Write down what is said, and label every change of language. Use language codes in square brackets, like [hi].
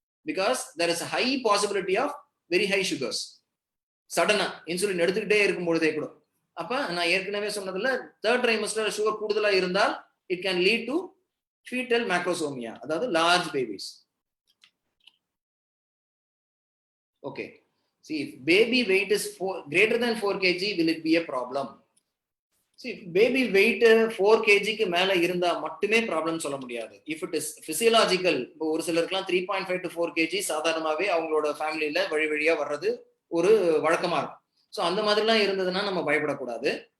[en] Because there is high possibility of very high sugars. [ta] சடனா insulin எடுத்துக்கிட்டே இருக்கும் பொழுதே கூட. அப்ப நான் ஏற்கனவே சொன்னதுல 3rd ட்ரைமஸ்டர் சுகர் கூடுதலா இருந்தால் [en] it can lead to fetal macrosomia, [ta] அதாவது large babies. [en] Okay, see, if baby weight is greater than 4 kg, will it be a problem? See, baby weight 4 kg [ta] க்கு மேல இருந்தா மட்டுமே ப்ராப்ளம் சொல்ல முடியாது. [en] if it is physiological, [ta] ஒரு சிலருக்குலாம் 3.5 to 4 kg சாதாரணமாவே அவங்களோட ஃபேமிலியில வழி வழியா வர்றது ஒரு வழக்கமா இருக்கும். ஸோ அந்த மாதிரிலாம் இருந்ததுன்னா நம்ம பயப்படக்கூடாது.